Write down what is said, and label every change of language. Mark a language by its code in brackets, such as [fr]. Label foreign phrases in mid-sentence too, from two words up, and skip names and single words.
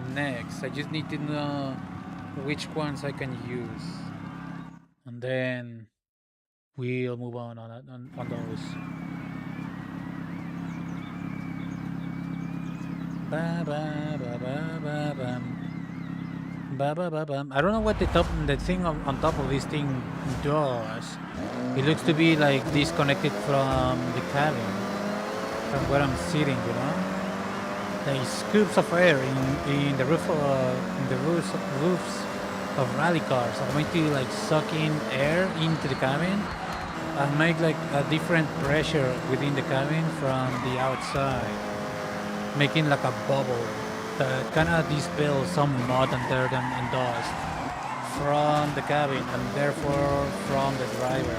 [en] I just need to know which ones I can use. And then we'll move on those. Ba, ba, ba, ba, ba, bum. Ba, ba, ba, bum. I don't know what the thing on top of this thing does. It looks to be like disconnected from the cabin, from where I'm sitting, you know? Like scoops of air in the roofs of rally cars are going to like suck in air into the cabin and make like a different pressure within the cabin from the outside, making like a bubble that kind of dispels some mud and dirt and dust from the cabin and therefore from the driver.